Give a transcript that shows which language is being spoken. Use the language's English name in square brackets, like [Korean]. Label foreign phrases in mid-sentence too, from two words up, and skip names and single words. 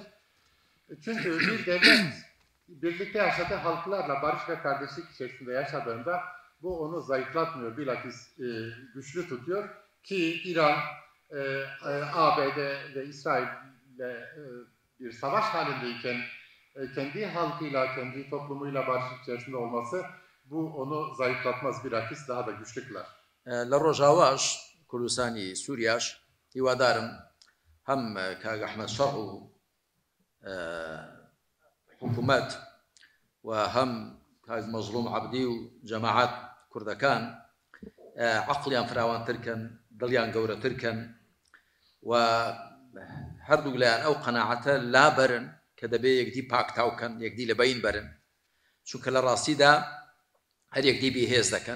[Turkish] Çünkü bir devlet birlikte yaşadığı halklarla barış ve kardeşlik içerisinde yaşadığında bu onu zayıflatmıyor, bilakis güçlü tutuyor ki İran, ABD ve İsrail'le bir savaş halindeyken kendi halkıyla, kendi toplumuyla barış içerisinde olması bu onu zayıflatmaz, bilakis daha da güçlü kılar. [Central Kurdish] لە ڕۆژاواش کوردستانی سووریاش هیوادارم هەم کاک ئەحمەد شەڕ و حکوومەت و هەم مەزلوم عەبدی و جەماعەت کوردەکان عەقڵیان فراوانترکەن، دڵیان گەورەترکەن و هەردوو لایەن ئەو قەناعەتە لابەرن کە دەبێ یەکدی پاکتاوکەن، یەکدی لە بەین بەرن، چونکە لە ڕاستیدا هەر یەکدی بێهێز دەکەن.